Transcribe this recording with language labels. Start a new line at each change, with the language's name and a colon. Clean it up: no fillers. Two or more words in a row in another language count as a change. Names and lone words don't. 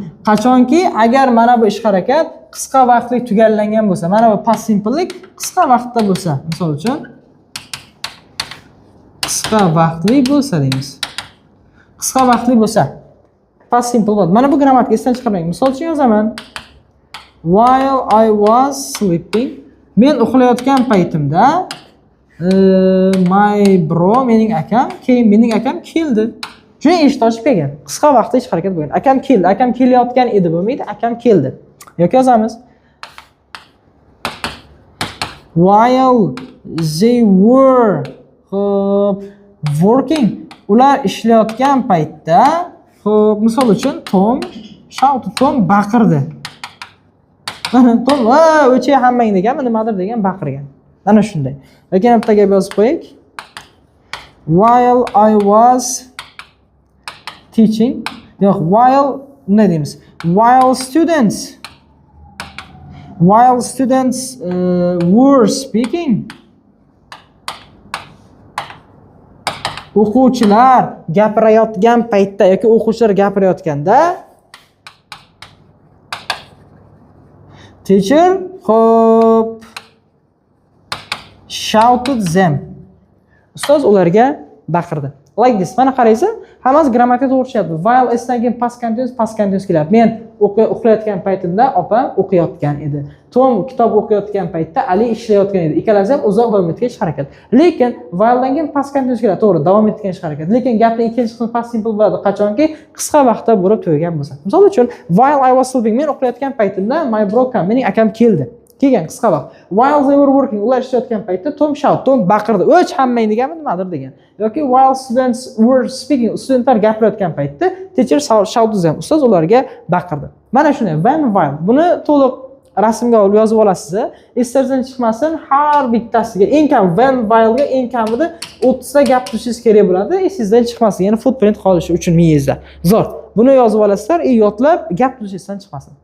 Uzbek: Qachonki agar mana bu ish harakat qisqa vaqtli tugallangan bo'lsa, mana bu
English: past simplelik
Uzbek: qisqa vaqtda bo'lsa, misol uchun qisqa vaqtli bo'lsa deymiz. Qisqa vaqtli bo'lsa
English: past simple
Uzbek: bo'ladi. Mana bu grammatika esdan chiqarmang. Misol uchun yozaman.
English: While I was sleeping,
Uzbek: men uxlayotgan paytimda
English: my bro,
Uzbek: mening akam keldi. Shuni eshit ochib kelgan. Qisqa vaqtda ish harakat bo'lgan. Akam keldi. Akam kelayotgan edi bo'lmaydi, akam keldi. Yoki yozamiz.
English: While they were working,
Uzbek: ular ishlayotgan paytda, misol uchun Tom baqirdi. Tom o'chi hammang deganmi, nimadir degan baqirgan. Ana shunday. Lekin bitta gap yozib qo'ying.
English: While I was teaching, while
Uzbek: ne deymiz?
English: While students were speaking,
Uzbek: o'quvchilar gapirayotgan paytda yoki o'quvchilar gapirayotganda
English: teacher shouted them.
Uzbek: Ustoz ularga baqirdi.
English: Like this.
Uzbek: Mana qaraysiz, hammasi grammatika to'g'ri tushyapti. While esdan keyin
English: past continuous
Uzbek: kelyapti. Men o'qiyotgan paytimda opam o'qiyotgan edi. Tom kitob o'qiyotgan paytda Ali ishlayotgan edi. Ikkalasi ham uzoq davom etgan ish harakat. Lekin whiledan keyin
English: past continuous
Uzbek: keladi. To'g'ri, davom etgan ish harakat. Lekin gapning ikkinchi qismi
English: past simple
Uzbek: bo'ladi qachonki qisqa vaqtda bo'lib tugagan bo'lsa. Misol uchun,
English: while I was sleeping,
Uzbek: men o'qiyotgan paytimda
English: my bro came,
Uzbek: mening akam keldi. Kelgan qisqa vaqt.
English: While they were working,
Uzbek: ular ishlayotgan paytda Tom shout, Tom baqirdi. O'ch hammang deganmi nimadir degan.
English: Yoki while students were speaking,
Uzbek: studentlar gapirayotgan paytda
English: teacher shouted them,
Uzbek: ustoz ularga baqirdi. Mana shunday
English: when while.
Uzbek: Buni to'liq rasmga olib yozib olasiz. Esingizdan chiqmasin, har bittasiga eng kam
English: when while
Uzbek: ga eng kamida 30 ta gap tushishingiz kerak bo'ladi. Esingizdan chiqmasin, ya'ni footprint qolishi uchun miyangizda. Zo'r. Buni yozib olasizlar, yodlab gap tushishdan chiqmasin.